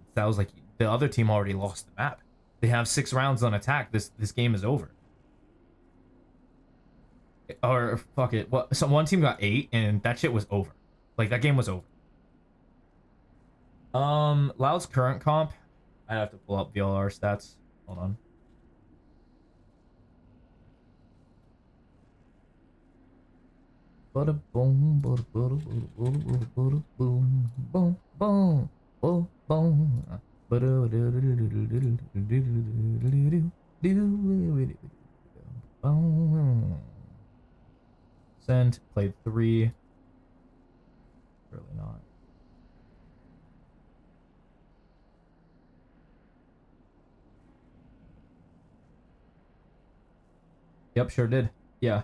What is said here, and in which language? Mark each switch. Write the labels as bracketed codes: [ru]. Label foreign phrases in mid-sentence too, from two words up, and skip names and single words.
[en] That was like the other team already lost the map. They have 6 rounds on attack. This game is over. Or fuck it. Well, so one team got 8, and that shit was over. Like that game was over. Loud's current comp. I have to pull up VLR stats. Hold on. Bada boom, bada bada bada bada bada boom, boom, boom, boom, boom. Sent, played 3. Really not. Yep, sure did. Yeah.